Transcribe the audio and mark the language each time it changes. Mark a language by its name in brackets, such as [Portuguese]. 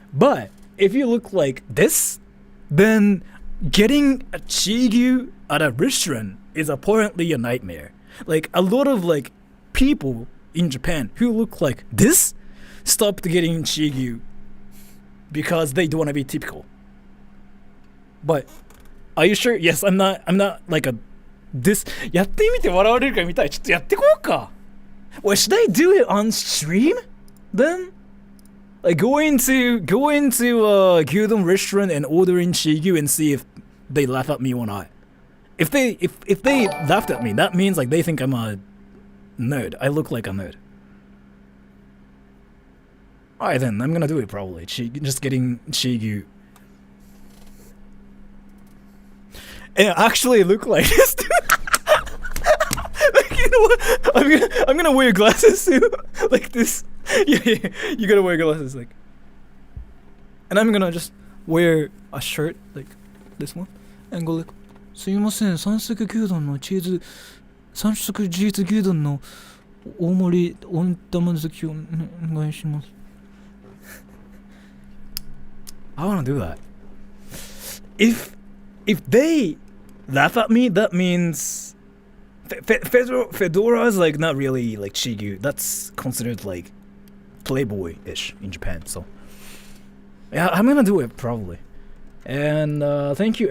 [English] But if you look like this, then getting a chigyu at a restaurant is apparently a nightmare. Like, a lot of like people in Japan who look like this stopped getting chigyu because they don't want to be typical. But are you sure? Yes, I'm not like a this [Japanese] やってみて笑われるか見たい。ちょっとやってこうか。 [English] Well, should I do it on stream then? Like go into a gyudon restaurant and ordering chigyu and see if they laugh at me or not. If they laughed at me, that means like they think I'm a nerd. I look like a nerd. Alright then, I'm gonna do it probably. Just getting chigyu. And actually look like this too. Like, you know what? I'm gonna wear glasses too. Like this. Yeah, you gotta wear glasses like. And I'm gonna just wear a shirt like this one and go like, [Japanese] すいません、三色牛丼のチーズ牛丼の大盛り温玉好きをお願いします。 [English] I wanna do that. If they laugh at me, that means Fedora is like not really like chigyu. That's considered like playboy-ish in Japan. So yeah, I'm gonna do it probably. And thank you.